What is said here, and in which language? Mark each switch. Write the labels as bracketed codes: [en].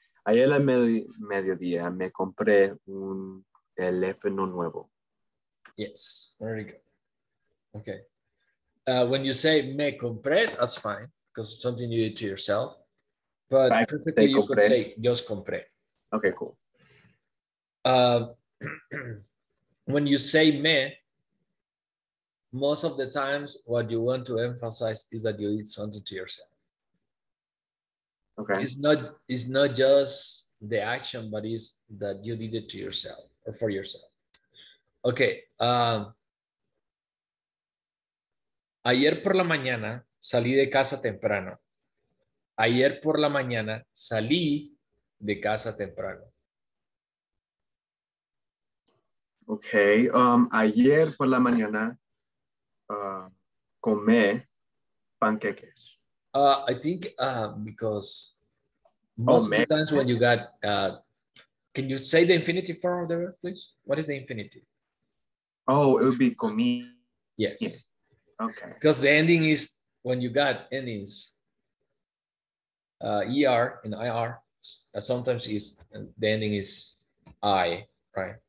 [es] Ayer al mediodía me compré un teléfono nuevo. [en] Yes, very good. Okay. When you say [es] me compré, [en] that's fine because it's something you do to yourself. But perfectly, you could say just compré. Okay, cool. When you say me, most of the times what you want to emphasize is that you did something to yourself. Okay. It's not just the action, but it's that you did it to yourself or for yourself. Okay. [es] Ayer por la mañana salí de casa temprano. Ayer por la mañana salí de casa temprano. [en] Okay. [es] Ayer por la mañana comí panqueques. [en] I think because most of the times when you got, can you say the infinitive form of the verb, please? What is the infinitive? Oh, it would be comí. Yes. Okay. Because the ending is, when you got endings, ER and IR, sometimes is the ending is I, right?